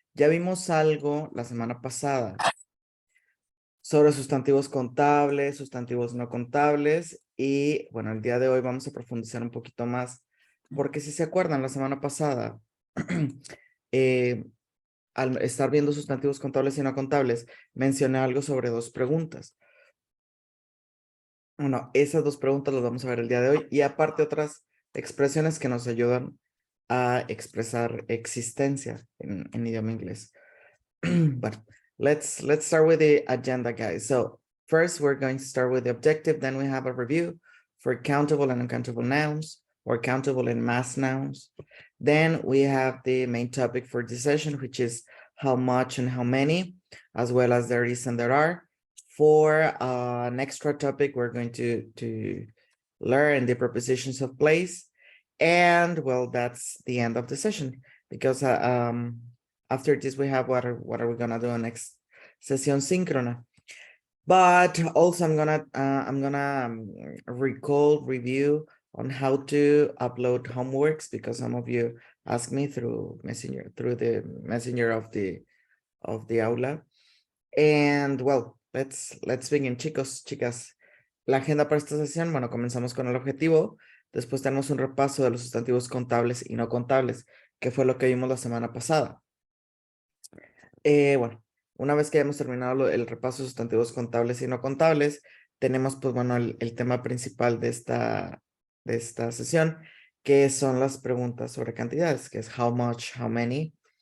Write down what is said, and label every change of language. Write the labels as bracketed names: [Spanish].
[Spanish] Ya vimos algo la semana pasada sobre sustantivos contables, sustantivos no contables y bueno, el día de hoy vamos a profundizar un poquito más porque si se acuerdan la semana pasada al estar viendo sustantivos contables y no contables mencioné algo sobre dos preguntas. Bueno, esas dos preguntas las vamos a ver el día de hoy y aparte otras expresiones que nos ayudan a expresar existencia en idioma inglés. [English] But let's start with the agenda, guys. So first, we're going to start with the objective. Then we have a review for countable and uncountable nouns, or countable and mass nouns. Then we have the main topic for this session, which is how much and how many, as well as there is and there are. For an extra topic, we're going to learn the prepositions of place. And well, that's the end of the session because after this, we have what are we gonna do next? [Spanish] Sesión Sincrona. [English] But also, I'm gonna review on how to upload homeworks because some of you asked me through the messenger of the aula. And well, let's begin, [Spanish] chicos, chicas. La agenda para esta sesión, bueno, comenzamos con el objetivo. Después tenemos un repaso de los sustantivos contables y no contables, que fue lo que vimos la semana pasada. Bueno, una vez que hayamos terminado el repaso de sustantivos contables y no contables, tenemos pues bueno el tema principal de esta sesión, que son las preguntas sobre cantidades, que es [English] how much, how many.